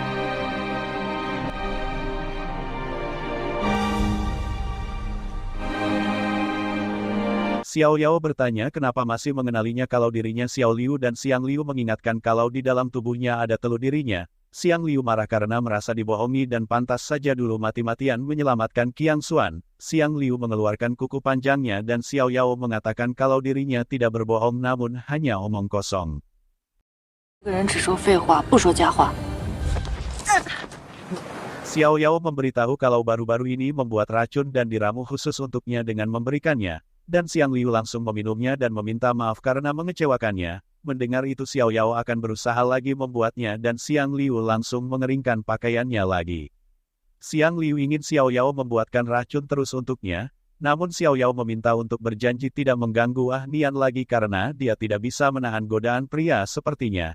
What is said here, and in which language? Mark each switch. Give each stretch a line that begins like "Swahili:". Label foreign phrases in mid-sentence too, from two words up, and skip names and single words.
Indonesian: Xiao Yao bertanya kenapa masih mengenalinya kalau dirinya Xiao Liu dan Xiang Liu mengingatkan kalau di dalam tubuhnya ada telur dirinya. Xiang Liu marah karena merasa dibohongi dan pantas saja dulu mati-matian menyelamatkan Qiang Xuan. Xiang Liu mengeluarkan kuku panjangnya dan Xiao Yao mengatakan kalau dirinya tidak berbohong namun hanya omong kosong.
Chinese: 这个人只说废话，不说假话。
Indonesian: Xiao Yao memberitahu kalau baru-baru ini membuat racun dan diramu khusus untuknya dengan memberikannya. Dan Xiang Liu langsung meminumnya dan meminta maaf karena mengecewakannya. Mendengar itu Xiao Yao akan berusaha lagi membuatnya dan Xiang Liu langsung mengeringkan pakaiannya lagi. Xiang Liu ingin Xiao Yao membuatkan racun terus untuknya, namun Xiao Yao meminta untuk berjanji tidak mengganggu Ah Nian lagi karena dia tidak bisa menahan godaan pria sepertinya.